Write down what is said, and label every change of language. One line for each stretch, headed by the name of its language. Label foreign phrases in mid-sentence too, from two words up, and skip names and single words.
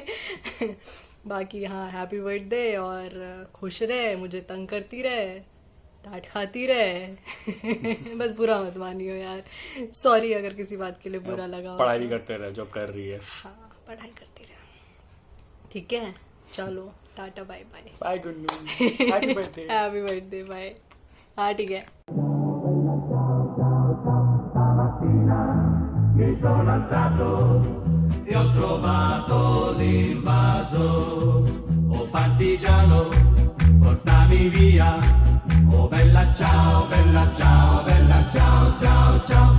Hindi: बाकी हाँ
English: happy birthday
Hindi: और खुश रहे, मुझे तंग करती रहे, डांट खाती रहे। बस बुरा मत मानियो यार, सॉरी अगर किसी बात के लिए बुरा लगा। पढ़ाई भी करते रहे, जॉब कर रही है। हाँ पढ़ाई करती रहे, ठीक है, चलो टाटा
English: bye bye. bye Gunnu, happy birthday. happy birthday bye.
Hindi: हाँ ठीक है।
Italian: Mi sono alzato e ho trovato l'invaso. Oh partigiano, portami via. Oh bella ciao, bella ciao, bella ciao, ciao, ciao.